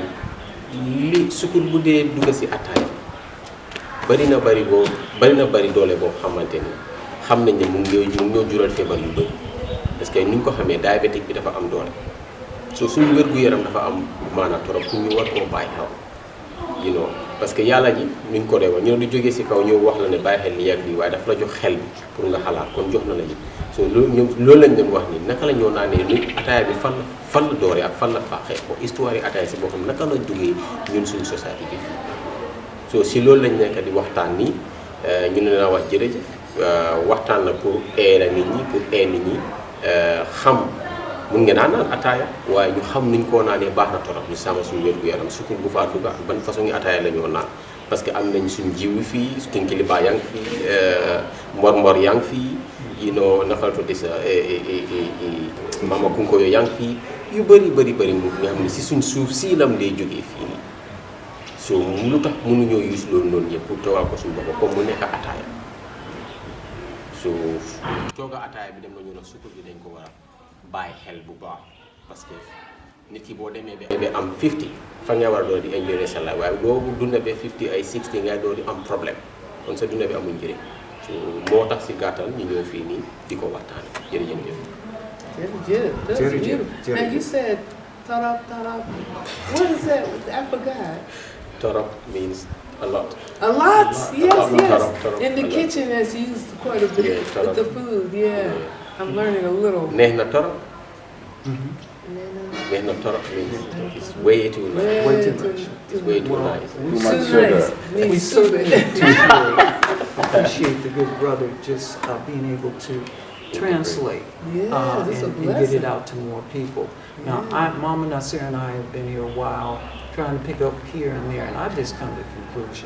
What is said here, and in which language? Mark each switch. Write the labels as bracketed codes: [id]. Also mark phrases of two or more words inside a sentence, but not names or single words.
[wo] li sukkur bu dee dugg si ataaya bari na bari doole boo xamante ni xam nañ ne mu ngi ñoo jural feebar yu bëri [fr] parce que [wo] ni ñu ko xamee diabétique bi dafa am doole so suñu wér-gu-yaram dafa am maanaam torop pour ñu war koo bàyyi xel [en] you know [fr] parce que [wo] yàlla ji ni ñu ko dee wax ñu ne du jógee si kaw ñëw wax la ne bàyyi xel li yàgg lii waaye dafa la jox xel bi pour nga xalaat kon jox na la ji so loolu lañ doon wax ni naka la ñoo naanee ni ataaya bi fan la dooree ak fan la faaxee ko histoire yi ataaya si boppam naka la jógee ñun suñu société bi fii so si loolu lañ nekk di waxtaan nii ñu ne naa wax jërëjëf waxtaan la pour nit ñi xam mun ngeen naan ataaya waaye ñu xam nuñ koo naanee baax na torop ñu sàmm suñu wér-gu-yaram sukkur bu faa dugg ak ban façon ngi ataaya la ñoo naan [fr] parce que [wo] am nañ suñu jiwu fii kinkiliba yaa ngi fii mbor yaa ngi fii [en] you know [wo] naka la tuddi sa mama kunko yo yaa ngi fii yu bëri mu nga xam ne si suñ suuf sii lam day jógee fii nii so lu tax mënuñoo use loolu noonu yëpp pour toogal ko suñu bopp comme mu nekk ataaya so tooga ataaya bi dem nañu nag sukkur bi dañ ko war a bàyyi xel bu baax [fr] parce que [wo] nit ki boo demee ba am 50 fa nga war a doon di enjoy sa life waaye doo dunda ba 50 ay 60 ngay doon di am problème kon sa dunda bi amul njëriñ so moo tax si gàttal ñu ñëw fii nii di ko waxtaane jërëjëf. [en] That's beautiful. Now you said tarap. What is that? I forgot. Tarap means a lot. A lot? Yes. Tarap, In the kitchen that's used quite a bit with the food. Yeah. I'm learning a little. [wo] Neex na torop. Neex na torop [en] means it's way too nice. Way too much. It's way too nice. Too much sugar. We certainly Appreciate the good brother just being able to translate and get it out to more people. Now, Mama Naasira and I have been here a while, trying to pick up here and there, and I've just come to the conclusion.